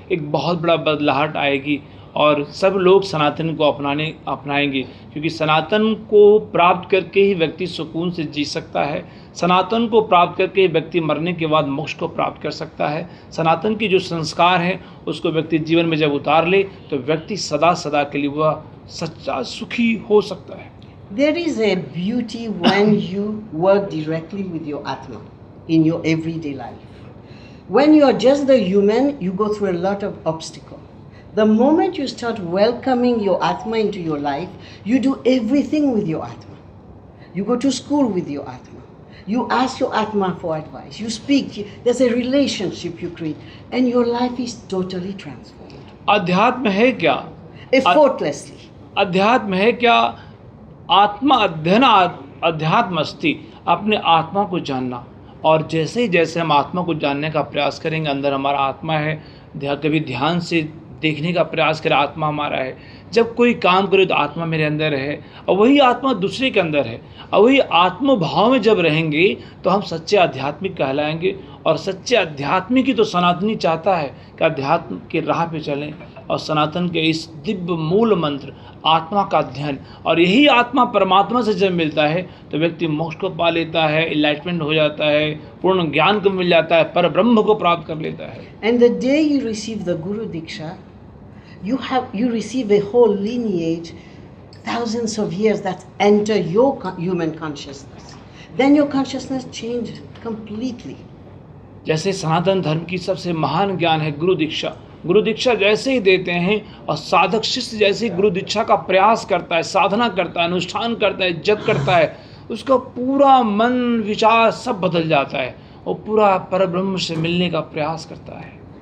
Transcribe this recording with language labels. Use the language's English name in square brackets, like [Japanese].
[Hindi] एक बहुत बड़ा बदलाहट आएगी और सब लोग सनातन को अपनाएंगे, क्योंकि सनातन को प्राप्त करके ही व्यक्ति सुकून से जी सकता है। सनातन को प्राप्त करके ही व्यक्ति मरने के बाद मोक्ष को प्राप्त कर सकता है। सनातन की जो संस्कार हैं उसको व्यक्ति जीवन में जब उतार ले तो व्यक्ति सदा सदा के लिए वह सच्चा सुखी हो सकता है। [English] There is a beauty when you work directly with your Atma in your everyday life. When you are just the human, you go through a lot of obstacles. The moment you start welcoming your Atma into your life, you do everything with your Atma. You go to school with your Atma. You ask your Atma for advice. You speak. There's a relationship you create. And your life is totally transformed. [Hindi] अध्यात्म है क्या? [English] Effortlessly. [Hindi] अध्यात्म है क्या? आत्मा अध्ययन अध्यात्म अस्ति, अपने आत्मा को जानना। और जैसे ही जैसे हम आत्मा को जानने का प्रयास करेंगे, अंदर हमारा आत्मा है, कभी ध्यान से देखने का प्रयास करें आत्मा हमारा है। जब कोई काम करे तो आत्मा मेरे अंदर है और वही आत्मा दूसरे के अंदर है, और वही आत्म भाव में जब रहेंगे तो हम सच्चे आध्यात्मिक कहलाएंगे। और सच्चे आध्यात्मिक ही तो सनातनी चाहता है कि अध्यात्म के राह पे चलें और सनातन के इस दिव्य मूल मंत्र आत्मा का अध्ययन, और यही आत्मा परमात्मा से जब मिलता है तो व्यक्ति मोक्ष को पा लेता है, इनलाइटमेंट हो जाता है, पूर्ण ज्ञान को मिल जाता है, पर ब्रह्म को प्राप्त कर लेता है। [English] And the day you receive the Guru Diksha, you receive a whole lineage, thousands of years that enter your human consciousness. Then your consciousness changes completely. [Hindi] जैसे सनातन धर्म की सबसे महान ज्ञान है गुरु दीक्षा। गुरु दीक्षा जैसे ही देते हैं और साधक शिष्य जैसे ही गुरु दीक्षा का प्रयास करता है, साधना करता है, अनुष्ठान करता है, जप करता है, उसका पूरा मन विचार सब बदल जाता है और पूरा परब्रह्म से मिलने का प्रयास करता है।